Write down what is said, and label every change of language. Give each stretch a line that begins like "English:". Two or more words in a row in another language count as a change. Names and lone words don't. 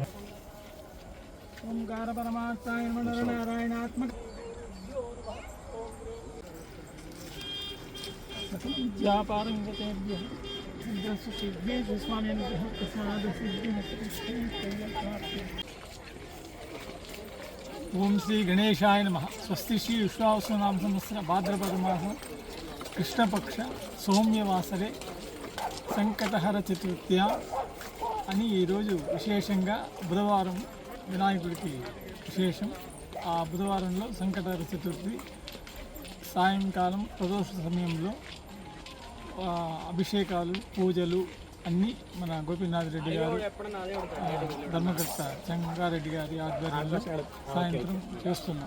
Sanskrit: ओंकार परमात्माय नमः नारायणात्मक विद्यापारंगतेभ्यः श्री विघ्नेश्वर स्वामी अनुग्रह प्रसाद सिद्धिः. ओम श्री गणेशाय नमः. स्वस्ति श्री विश्वावसुनाम संवत्सर भाद्रपद मास कृष्णपक्ष సౌమ్యవాసరే సంకటహర చతుర్థ్య
Telugu: అని ఈరోజు విశేషంగా బుధవారం వినాయకుడికి విశేషం. ఆ బుధవారంలో సంకటహర చతుర్థి సాయంకాలం ప్రదోష సమయంలో అభిషేకాలు పూజలు అన్నీ మన గోపీనాథ్ రెడ్డి గారు ధర్మకర్త చెంగారెడ్డి గారి ఆధ్వర్యంలో సాయంత్రం చేస్తున్నాం.